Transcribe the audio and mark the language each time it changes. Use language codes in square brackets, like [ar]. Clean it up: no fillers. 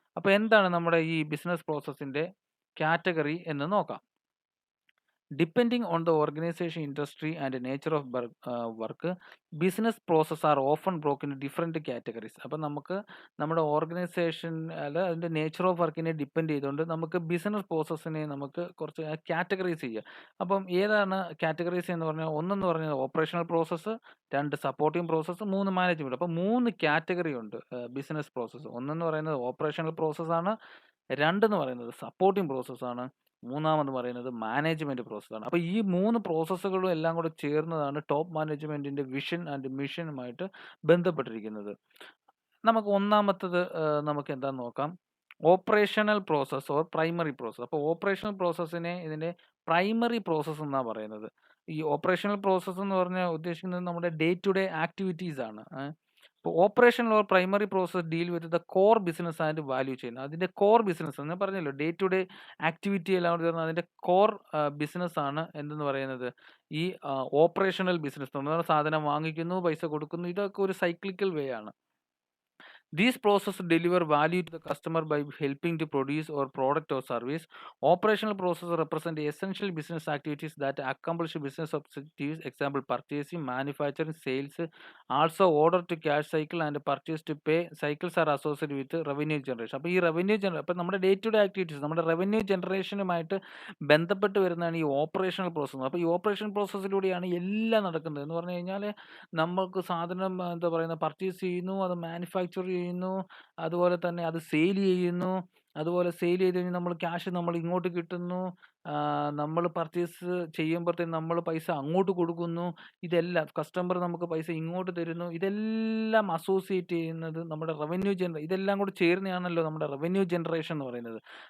[ml] അപ്പോൾ എന്താണ് നമ്മുടെ ഈ ബിസിനസ് പ്രോസസ്സിൻ്റെ കാറ്റഗറി എന്ന് നോക്കാം. [en] Depending on the organization, industry, and the nature of work, business process are often broken into different categories. [ml] അപ്പം നമുക്ക് നമ്മുടെ ഓർഗനൈസേഷൻ അല്ല അതിൻ്റെ നേച്ചർ ഓഫ് വർക്കിനെ ഡിപ്പെൻഡ് ചെയ്തുകൊണ്ട് നമുക്ക് ബിസിനസ് പ്രോസസ്സിനെ നമുക്ക് കുറച്ച് കാറ്റഗറൈസ് ചെയ്യുക. അപ്പം ഏതാണ് കാറ്റഗറൈസ് എന്ന് പറഞ്ഞാൽ ഒന്നെന്ന് പറഞ്ഞാൽ ഓപ്പറേഷണൽ പ്രോസസ്സ്, രണ്ട് സപ്പോർട്ടിംഗ് പ്രോസസ്സ്, മൂന്ന് മാനേജ്മെൻറ്റ്. അപ്പം മൂന്ന് കാറ്റഗറി ഉണ്ട് ബിസിനസ് പ്രോസസ്സ്. ഒന്നെന്ന് പറയുന്നത് ഓപ്പറേഷണൽ പ്രോസസ്സാണ്, രണ്ടെന്ന് പറയുന്നത് സപ്പോർട്ടിംഗ് പ്രോസസ്സാണ്, മൂന്നാമെന്ന് പറയുന്നത് മാനേജ്മെന്റ് പ്രോസസ്സാണ്. അപ്പോൾ ഈ മൂന്ന് പ്രോസസ്സുകളും എല്ലാം കൂടെ ചേർന്നതാണ് ടോപ്പ് മാനേജ്മെന്റിന്റെ വിഷൻ ആൻഡ് മിഷനുമായിട്ട് ബന്ധപ്പെട്ടിരിക്കുന്നത്. നമുക്ക് ഒന്നാമത്തത് നമുക്ക് എന്താന്ന് നോക്കാം. Operational process or primary process. അപ്പോൾ ഓപ്പറേഷണൽ പ്രോസസ്സിനെ ഇതിന്റെ പ്രൈമറി പ്രോസസ്സ് എന്നാ പറയുന്നത്. ഈ ഓപ്പറേഷണൽ പ്രോസസ്സ് എന്ന് പറഞ്ഞാൽ ഉദ്ദേശിക്കുന്നത് നമ്മുടെ ഡേ ടു ഡേ ആക്ടിവിറ്റീസ് ആണ്. [en] ഇപ്പോൾ operational or primary process deal with the core business and value chain. [ml] അതിന്റെ കോർ ബിസിനസ് ഞാൻ പറഞ്ഞല്ലോ, ഡേ ടു ഡേ ആക്ടിവിറ്റി എല്ലാം കൂടി ചേർന്ന് അതിന്റെ കോർ ബിസിനസ് ആണ് എന്തെന്ന് പറയുന്നത് ഈ ഓപ്പറേഷണൽ ബിസിനസ്. സാധനം വാങ്ങിക്കുന്നു, പൈസ കൊടുക്കുന്നു, ഇതൊക്കെ ഒരു സൈക്ലിക്കൽ വേ ആണ്. [en] These processes deliver value to the customer by helping to produce or product or service. Operational processes represent essential business activities that accomplish business objectives. Example, purchasing, manufacturing, sales. Also, order to cash cycle and purchase to pay cycles are associated with revenue generation. [ml] അപ്പോൾ ഈ revenue അപ്പോൾ നമ്മുടെ day to day activities, നമ്മുടെ revenue ജനറേഷനുമായിട്ട് ബന്ധപ്പെട്ട് വരുന്നതാണ് ഈ operational process. അപ്പോൾ ഈ ഓപ്പറേഷൻ പ്രോസസ്സിലൂടെയാണ് എല്ലാം നടക്കുന്നത്. എന്ന് പറഞ്ഞു കഴിഞ്ഞാൽ നമ്മൾക്ക് സാധനം എന്താ പറയുന്നത് പർച്ചേസ് ചെയ്യുന്നു, അത് മാനുഫാക്ചർ ചെയ്യുന്നു, അതുപോലെ തന്നെ അത് സെയിൽ ചെയ്യുന്നു, അതുപോലെ സെയിൽ ചെയ്ത് കഴിഞ്ഞ് നമ്മൾ ക്യാഷ് നമ്മൾ ഇങ്ങോട്ട് കിട്ടുന്നു, നമ്മൾ പർച്ചേസ് ചെയ്യുമ്പോഴത്തേക്കും നമ്മൾ പൈസ അങ്ങോട്ട് കൊടുക്കുന്നു, ഇതെല്ലാം കസ്റ്റമർ നമുക്ക് പൈസ ഇങ്ങോട്ട് തരുന്നു, ഇതെല്ലാം അസോസിയേറ്റ് ചെയ്യുന്നത് നമ്മുടെ റവന്യൂ ഇതെല്ലാം കൂടി ചേർന്നയാണല്ലോ നമ്മുടെ റവന്യൂ ജനറേഷൻ എന്ന് പറയുന്നത്.